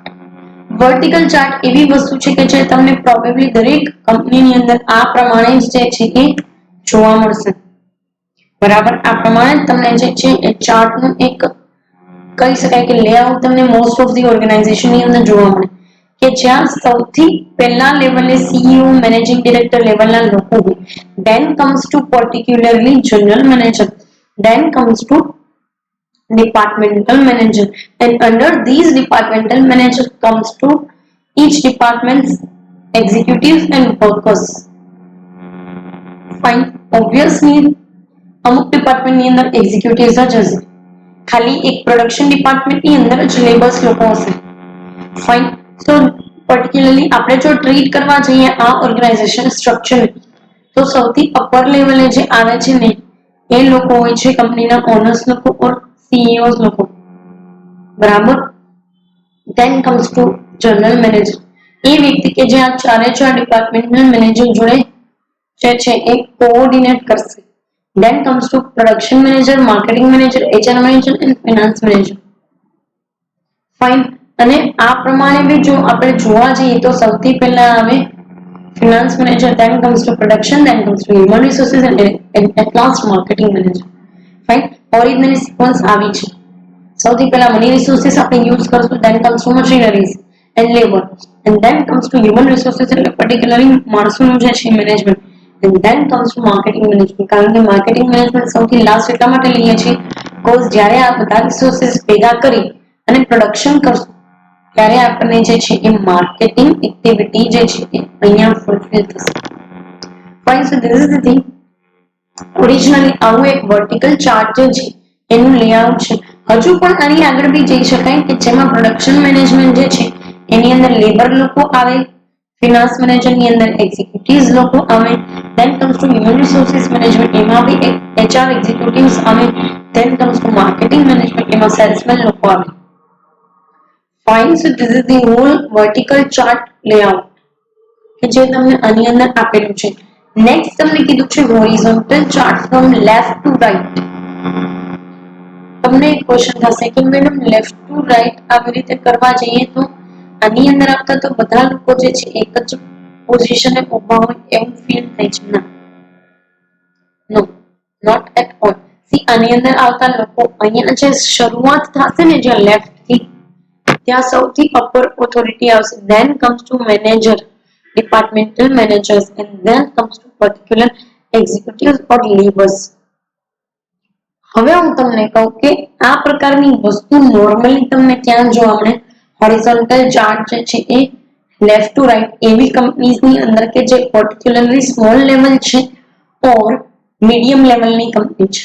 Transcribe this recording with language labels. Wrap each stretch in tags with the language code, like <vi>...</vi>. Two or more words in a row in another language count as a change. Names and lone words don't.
<gu>વર્ટિકલ ચાર્ટ એવી વસ્તુ છે કે જે તમને પ્રોબેબલી દરેક કંપનીની અંદર આ પ્રમાણે જે છે એ જોવા મળશે. બરાબર. આ પ્રમાણે તમને જે છે એ ચાર્ટનું એક કહી શકાય કે લેઆઉટ તમને</gu> <en>most of the</en> <gu>ઓર્ગેનાઇઝેશનની અંદર જોવા મળે કે જ્યાં સૌથી પહેલા લેવલે સીઈઓ,</gu> <en>managing director</en> <gu>લેવલના લોકો હોય.</gu> <en>Then comes to particularly general manager. Then comes to departmental manager. And under these departmental manager comes to each department's executives and workers. Fine. Obviously</en> <gu>અમુક ડિપાર્ટમેન્ટની અંદર એક્ઝિક્યુટિવ્સ જ હશે. ખાલી એક પ્રોડક્શન ડિપાર્ટમેન્ટની અંદર જ લેબર્સ લોકો હશે. ફાઇન. સો પર્ટિક્યુલરલી આપણે જો ટ્રીટ કરવા જઈએ આ</gu> <en>organization structure</en> <gu>તો સૌથી અપર લેવલે જે આવે છે ને એ લોકો હોય છે કંપનીના ઓનર્સ લોકો ઓર સીઈઓઝ લોકો.</gu> <en>બરાબર. then comes to general manager.</en> <gu>એ વ્યક્તિ કે જે આ ચારે ચાર ડિપાર્ટમેન્ટના મેનેજર જોડે જે છે એ કોઓર્ડિનેટ કરશે.</gu> <en>Then comes to production manager, marketing manager, HR manager and finance manager. Fine.</en> <gu>અને આ પ્રમાણે બી જો આપણે જોવા જઈએ તો સૌથી પહેલા આવે</gu> <en>finance manager, then comes to production, then comes to human resources and at last marketing manager. Fine. original sequence</en> <gu>આવી છે. સૌથી પહેલા</gu> <en>money resources</en> <gu>આપણે યુઝ કરશું,</gu> <en>then comes to machineries and labor and then comes to human resources</en> <gu>એટલે પર્ટિક્યુલરલી માણસોનું જે છે મેનેજમેન્ટ.</gu> <en>And then comes to marketing management.</en> <gu>કારણ કે</gu> <en>marketing management</en> <gu>સૌથી લાસ્ટ એટલા માટે લઈએ છીએ કોઝ જ્યારે આ બધા રિસોર્સિસ ભેગા કરી અને પ્રોડક્શન કરશું ત્યારે આપણને જે છે એ</gu> <en>marketing activity</en> <gu>જે છે એ અહીંયા ફુલફિલ થશે.</gu> <en>Fine, so this is the thing.</en> <gu>ઓરિજિનલી આવું એક</gu> <en>vertical chart</en> <gu>જે છે એનું લેઆઉટ છે. હજુ પણ આની આગળ બી જઈ શકાય કે જેમાં</gu> <en>production management</en> <gu>જે છે એની અંદર લેબર લોકો આવે, ફિનાન્સ મેનેજરની અંદર એક્ઝિક્યુટિવ્સ લોકો આવે,</gu> <en>then comes to human resources management</en> <gu>એમાં બી એક HR એક્ઝિક્યુટિવ્સ આવે,</gu> <en>then comes to marketing management</en> <gu>એમાં સેલ્સમેન લોકો આવે.</gu> <en>Fine, so this is the whole vertical chart layout</en> <gu>કે જે તમને આની અંદર આપેલું છે.</gu> <en>નેક્સ્ટ</en> <gu>તમને કીધું છે</gu> <en>horizontal chart from left to right.</en> <gu>તમને એક ક્વેશ્ચન થશે કે મેડમ</gu> <en>left to right</en> <gu>આવી રીતે કરવા જઈએ તો આની અંદર આવતા તો બધા લોકો જે છે એક જ પોઝિશને ઊભા હોય એવું ફીલ થાય છે.</gu> <en>ના, no, not at all.</en> <gu>સી, આની અંદર આવતા લોકો અહીંયા જે શરૂઆત થશે ને જ્યાં લેફ્ટ થી ત્યાં સૌથી</gu> <en>upper authority</en> <gu>આવશે,</gu> <en>then comes to manager, departmental managers, and then comes to particular executives or leaders.</en> <gu>હવે હું તમને કહું કે આ પ્રકારની વસ્તુ નોર્મલી તમને ક્યાં જોવા મળે?</gu> <en>horizontal chart</en> <gu>જે છે એ</gu> <en>left to right</en> <gu>એવી કંપનીઝની અંદર કે જે પર્ટિક્યુલરલી</gu> <en>small level</en> <gu>છે ઓર મીડિયમ લેવલની કંપની છે.</gu>